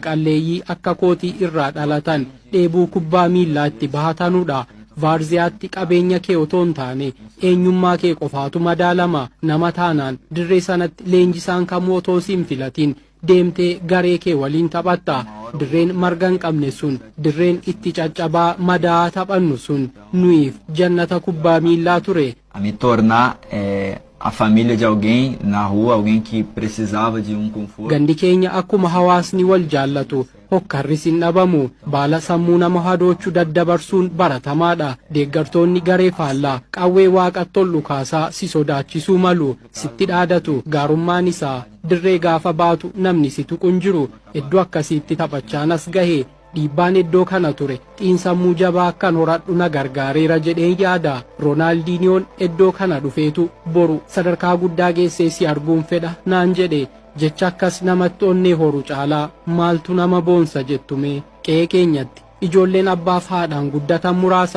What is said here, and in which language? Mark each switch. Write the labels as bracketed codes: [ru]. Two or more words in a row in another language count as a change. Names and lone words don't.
[om] qalleeyyii akka kootii irraa dhalatan dheebuu kubbaa miillaa itti bahatanuudha vaarziyaatti qabeenya kee otoo hin taane eenyummaa kee qofaatu madaalama nama taanaan dirree sanatti leenjisaan kamuu otoo siin filatiin deemtee garee kee waliin taphatta dirreen marga hin qabne sun dirreen itti caccabaa madaa taphannu sun nuyiif jannata kubbaa miillaa ture. [pt] A me tornar a família de alguém na rua, alguém que precisava de conforto. [om] Gandi keenya akkuma hawaasni wal jaallatu hokkarris hin dhabamu baala sammuu nama hadoochuu daddabarsuun baratamaadha deeggartoonni garee faallaa qawwee waaqatti ol dhukaasaa si sodaachisuu malu sitti dhaadatu gaarummaan isaa dirree gaafa baatu namni si tuqun jiru iddoo akkasiitti taphachaanas gahe dhiibbaan iddoo kana ture xiinsammuu jabaa akkan horadhu na gargaareera jedheen yaada Roonaaldiniyoon iddoo kana dhufeetu boru sadarkaa guddaa geessee si arguun fedha naan jedhe jecha akkas namatti onnee horu caalaa maaltu nama boonsa jettume qe'ee keenyatti ijoolleen abbaaf haadhaan guddatan muraasa